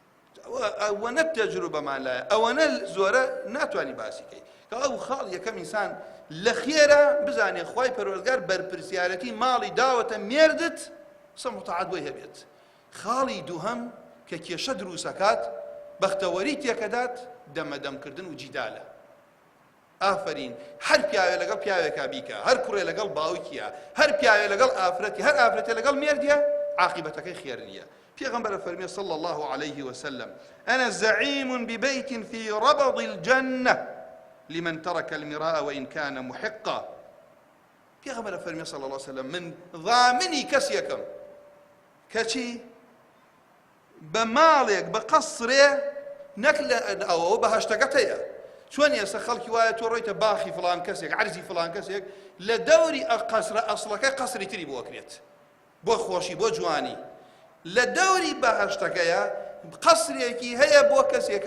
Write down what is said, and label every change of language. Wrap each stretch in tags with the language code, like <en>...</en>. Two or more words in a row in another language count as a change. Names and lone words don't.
<ckb>نایێنێت ئەوەنە تەجروبەمان لایە ئەوەنە زۆرە ناتوانی باسی کەی کە ئەو خاڵ یەکەم ئینسان لە خێرا بزانێ خوای پەروەردگار بەرپرسیارەتی ماڵی داوەتە مێردت قسە متعاد بۆی هەبێت خاڵی دووهەم کە کێشە دروستەکات بەختەوەری تێکەدات دەمەدەمکردن و جیدالە ئافرین هەر پیاوێ لەگەڵ پیاوێکا بیکە هەر کوڕێ لەگەڵ باوکیە هەر پیاوێ لەگەڵ ئافرەتی هەر ئافرەتێ لەگەڵ مێردیە عاقبەتەکەی خێر نییە پێغەمبەر فەرمێ</ckb> <ar>صلى الله عليه وسلم أنا زعيم ببيت في ربض الجنة لمن ترك المراء وإن كان محقا</ar> <ckb>پێغەمبەر فەرمێ</ckb> <ar>صلى الله عليه وسلم</ar> <ckb>من ضامنی کەسێکم کەچی بە ماڵێک بە قەسرێ نەک ئەوە بەهەشتەکەت هەیە چۆن ئێستا خەڵکی وایە تۆ ڕۆیتە باخی فڵان کەسێک عەرزی فڵان کەسێک لە دەوری قەسرە ئەسڵەکە قەسری تری بۆ ئەکرێت بۆ خۆشی بۆ جوانی لە دەوری بەهەشتەکەیە قەسرێکی هەیە بۆ کەسێکە</ckb>